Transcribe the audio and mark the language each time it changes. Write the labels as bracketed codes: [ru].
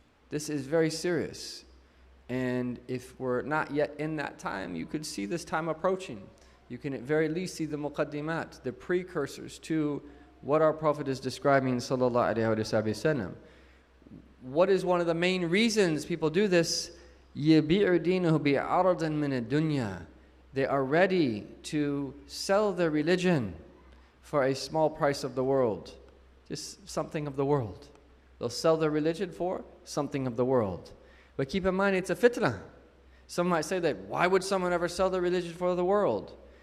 [en] This is very serious. And if we're not yet in that time, you could see this time approaching. You can at very least see the muqaddimat, the precursors to what our Prophet is describing, sallallahu alayhi wa sallam. What is one of the main reasons people do this? [ar] يَبِيعُ دِينُهُ بِعَرَضٍ مِنَ الدُّنْيَا. [en] They are ready to sell their religion for a small price of the world. Just something of the world. They'll sell their religion for something of the world. But keep in mind, it's a fitna. Some might say that, why would someone ever sell their religion for the world?